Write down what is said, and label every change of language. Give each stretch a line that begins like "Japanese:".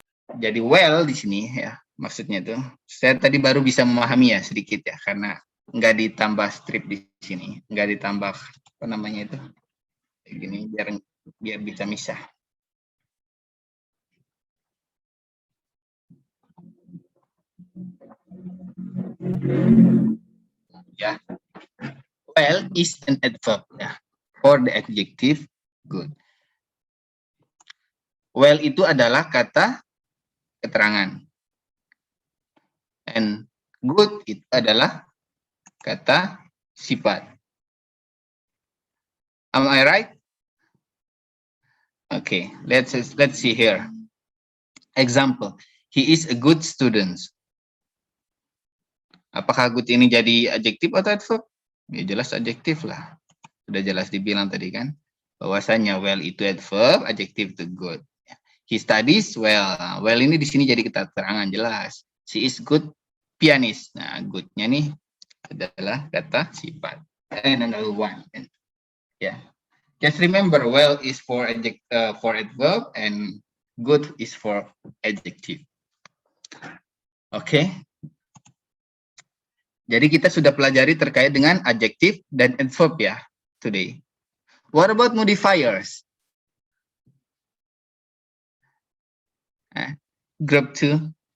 Indonesian: Jadi well di sini ya, maksudnya tuh. Saya tadi baru bisa memahami ya sedikit ya, karena nggak ditambah strip di sini, nggak ditambah apa namanya itu, kayak gini biar bisa misah. Ya,
English: well is an adverb ya, for the adjective good.
Indonesian: Well itu adalah kata keterangan,
English: and good
Indonesian: itu adalah kata sifat.
English: Am I right? Okay, let's see here. Example, he is a good student.
Indonesian: Apakah good ini jadi adjektif atau adverb? Ya jelas adjektif lah. Sudah jelas dibilang tadi kan, bahwasanya
English: well itu adverb,
Indonesian: adjektif itu good.
English: He studies well.
Indonesian: Well ini di sini jadi keterangan jelas.
English: She is good pianist.
Indonesian: Nah, good-nya nih adalah kata sifat.
English: And another one. Yeah. Just remember, well is for adverb and good is for adjective. Okay.
Indonesian: Jadi kita sudah pelajari terkait dengan adjektif dan adverb ya
English: today. What about modifiers? Group 2.